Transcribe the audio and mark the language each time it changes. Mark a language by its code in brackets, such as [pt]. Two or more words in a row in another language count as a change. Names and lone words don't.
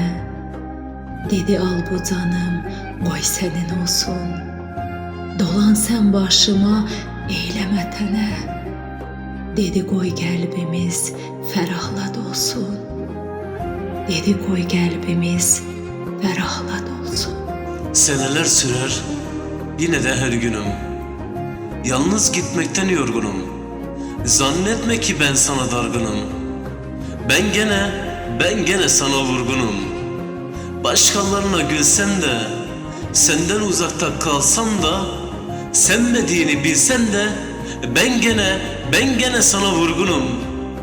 [az] Dedi al bu canım, qoy sənin olsun. Dolan sən başıma, eyləmə tənə. Dedi qoy qəlbimiz fərahlad olsun. Dedi qoy qəlbimiz fərahlad olsun. [tr] Seneler sürer, yine de her günüm. Yalnız gitmekten yorgunum. Zannetme ki ben sana dargınım. Ben gene sana vurgunum. Başkalarına gülsem de, senden uzakta kalsam da, sevmediğini bilsem de, ben gene sana vurgunum.